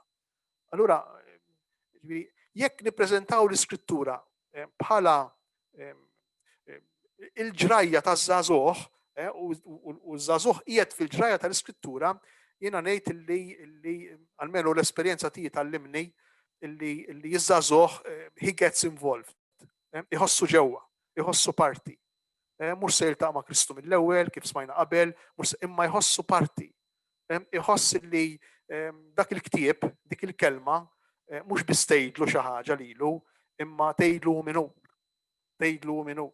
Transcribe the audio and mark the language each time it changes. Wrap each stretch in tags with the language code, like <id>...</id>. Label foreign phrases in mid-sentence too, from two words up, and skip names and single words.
<mt>Allura jekk nippreżentaw l-iskrittura bħala il-ġrajja taż-żagħżugħ u ż-żagħżugħ qiegħed fil-ġrajja tal-iskrittura, jiena ngħid illi almenu l-esperjenza tiegħi tallimni illi ż-żagħżugħ</mt> <en>he gets involved.</en> <mt>Iħossu ġewwa, iħossu parti. Mhux se jiltaqa' ma' Kristu mill-ewwel kif smajna qabel, imma jħossu parti. Iħoss illi dak il-ktieb, dik il-kelma, mhux biss tgħidlu xi ħaġa lilu, imma tgħidlu minnu.</mt>